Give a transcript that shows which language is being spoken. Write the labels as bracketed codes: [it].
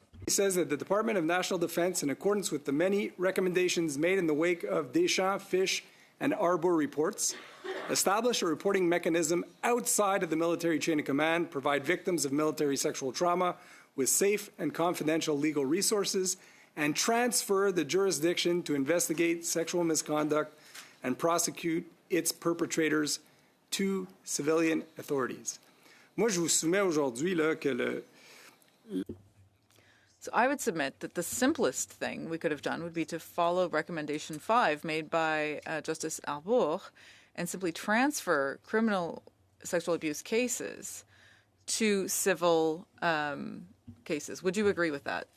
[en] He says that the Department of National Defense, in accordance with the many recommendations made in the wake of Deschamps, Fish, and Arbour reports, establish a reporting mechanism outside of the military chain of command, provide victims of military sexual trauma with safe and confidential legal resources, and transfer the jurisdiction to investigate sexual misconduct and prosecute its perpetrators to civilian authorities. [fr] Moi, je vous soumets aujourd'hui là, que le. [en] So I would submit that the simplest thing we could have done would be to follow recommendation 5 made by Justice Arbour and simply transfer criminal sexual abuse cases to civil cases. Would you agree with that?